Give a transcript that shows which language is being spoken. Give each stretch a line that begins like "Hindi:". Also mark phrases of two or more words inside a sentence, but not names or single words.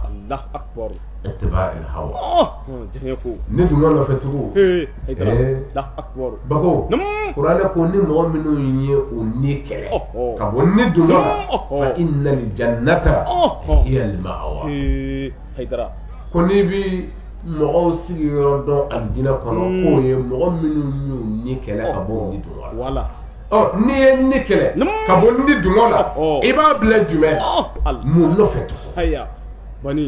Arabic: الله أكبر اتباع الهوى
Bambara: ne dungɔ nɔfɛ tugu
Arabic: الله أكبر
Bambara: bako Kuranɛ ko ni mɔgɔ minnu ye o ni kɛlɛ ka bɔ ni dungɔ la
Arabic: فإن الجنة هي المأوى
Bambara: ko n'i bi mɔgɔw sigiyɔrɔ dɔn alijinɛ kɔnɔ k'o ye mɔgɔ minnu y'u ni kɛlɛ ka bɔ ni dungɔ la n'i ye ni kɛlɛ ka bɔ ni dungɔ la i b'a bila jumɛn mun nɔfɛ tugun bani